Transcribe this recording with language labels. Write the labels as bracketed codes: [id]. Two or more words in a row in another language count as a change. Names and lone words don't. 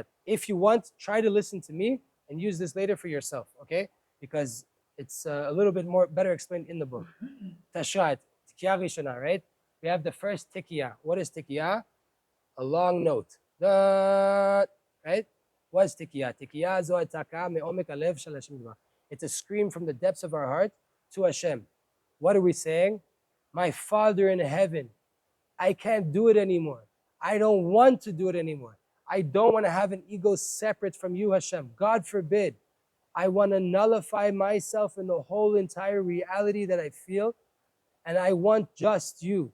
[en] If you want, try to listen to me and use this later for yourself, okay? Because it's a little bit more better explained in the book. [he] תשר"ת, תקיעה ראשונה, right? [en] We have the first Tikya. What is Tikya? A long note. Da, right? What's Tikya? [he] תקיעה זו צעקה מעומק הלב של השם יתברך. [en] It's a scream from the depths of our heart to Hashem. What are we saying? My Father in heaven, I can't do it anymore. I don't want to do it anymore. I don't want to have an ego separate from you, Hashem. God forbid. I want to nullify myself in the whole entire reality that I feel, and I want just you.